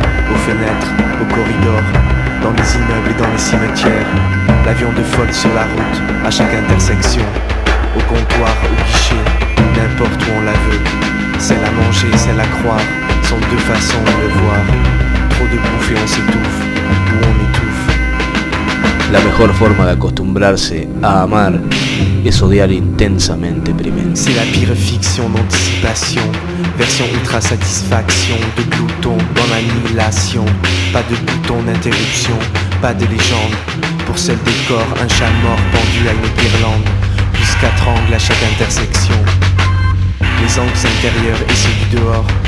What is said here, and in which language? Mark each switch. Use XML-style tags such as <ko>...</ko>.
<fr>Aux fenêtres, aux corridors. Dans les immeubles et dans les cimetières. La viande folle sur la route, à chaque intersection. Au comptoir, au guichet, n'importe où on la veut. Celle à manger, celle à croire, sont deux façons de le voir. Trop de bouffe et on s'étouffe, ou on étouffe.</fr> <es>La mejor forma de acostumbrarse a amar es odiar intensamente primero.</es> <fr>C'est la pire fiction d'anticipation. Version ultra satisfaction de glouton dans l'annihilation. Pas de bouton d'interruption, pas de légende. Pour seul décor, un chat mort pendu à une guirlande. Plus quatre angles à chaque intersection. Les angles intérieurs et ceux du dehors.</fr>